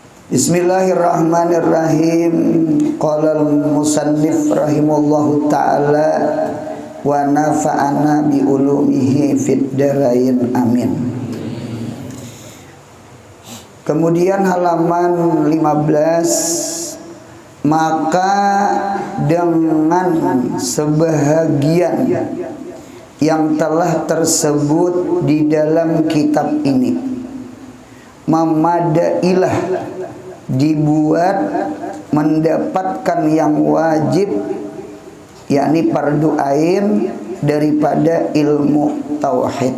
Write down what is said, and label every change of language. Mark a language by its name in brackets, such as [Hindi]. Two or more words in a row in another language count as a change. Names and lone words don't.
[Arabic] بسم الله الرحمن الرحيم. قال المصنف رحمه الله تعالى ونفعنا بعلومه في الدارين آمين. [Malay] Kemudian halaman 15, maka dengan sebahagian yang telah tersebut di dalam kitab ini, memadailah dibuat mendapatkan yang wajib, yakni fardu ain daripada ilmu tauhid.